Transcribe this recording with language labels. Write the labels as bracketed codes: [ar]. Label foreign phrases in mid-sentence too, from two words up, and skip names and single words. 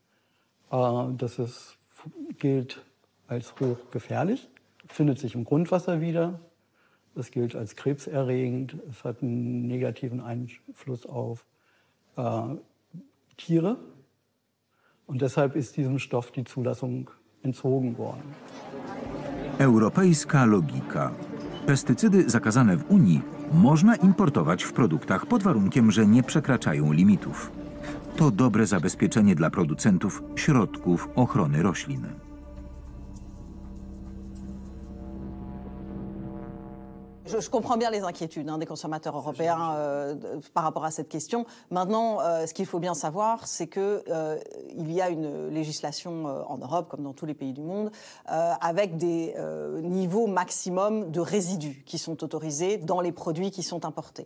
[de] Gilt als hochgefährlich, findet sich im Grundwasser wieder. Es gilt als krebserregend. Es hat einen negativen Einfluss auf Tiere. Und deshalb ist diesem Stoff die Zulassung entzogen worden. [pl] Europejska logika. Pestycydy zakazane w Unii można importować w produktach pod warunkiem, że nie przekraczają limitów. To dobre zabezpieczenie dla producentów środków ochrony roślin. [fr] Je comprends bien les inquiétudes des consommateurs européens par rapport à cette question. Maintenant, ce qu'il faut bien savoir, c'est qu'il y a une législation en Europe, comme dans tous les pays du monde, avec des niveaux maximum de résidus qui sont autorisés dans les produits qui sont importés.